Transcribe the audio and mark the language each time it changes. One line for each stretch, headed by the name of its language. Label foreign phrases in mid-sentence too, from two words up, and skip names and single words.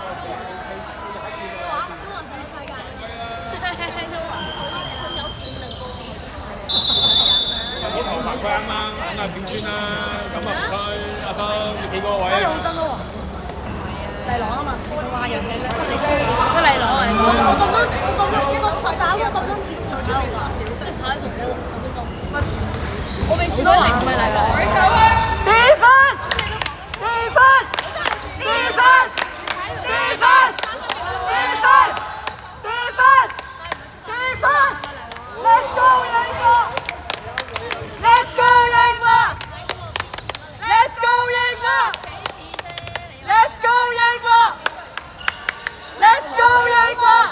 Cantonese: 嗰頭髮佢啱啱點穿啦，咁啊唔該，阿生你企個位。好真咯喎！麗朗啊嘛，哇又寫咗個麗朗啊！我咁樣打咗咁多次仲喺度打，即係坐喺度我未試過嚟，咪嚟啦！
English: Defense! Defense! Defense! Defense! Defense! Defense! Defense! Let's go 英華 ！Let's go 英華 ！Let's go 英華 ！Let's go 英華 ！Let's go 英華！